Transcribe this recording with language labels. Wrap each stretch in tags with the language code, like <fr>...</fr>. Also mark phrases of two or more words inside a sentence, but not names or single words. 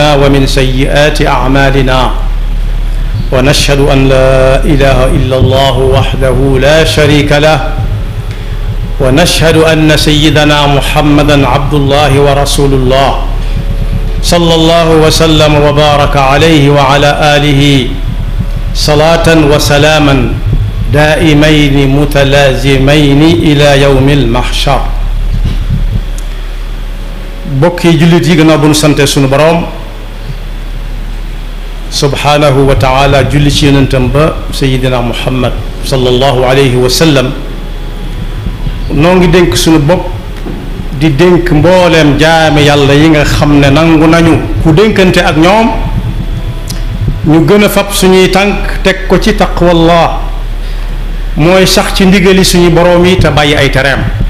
<ar>ومن سيئات أعمالنا ونشهد أن لا إله إلا الله وحده لا شريك له ونشهد أن سيدنا محمدا عبد الله ورسول الله صلى الله وسلم وبارك عليه وعلى آله صلاة وسلاما دائمين متلازمين إلى يوم المحشر</ar> <wo>bokki jullit yi gannaaw bu nu sante sunu boroom</wo> <ar>سبحانه وتعالى</ar> <wo>julli ci yonentam ba sayidina muhammad</wo> <ar>صلى الله عليه وسلم</ar> <wo>noo ngi dénk sunu bopp di dénk mbooleem jaame yàlla yi nga xam ne nangu nañu ku dénkante ak ñoom ñu gën a fab suñuy tànk teg ko ci taqwallah mooy sax ci ndigali suñu boroom yi te bàyyi ay tereem</wo>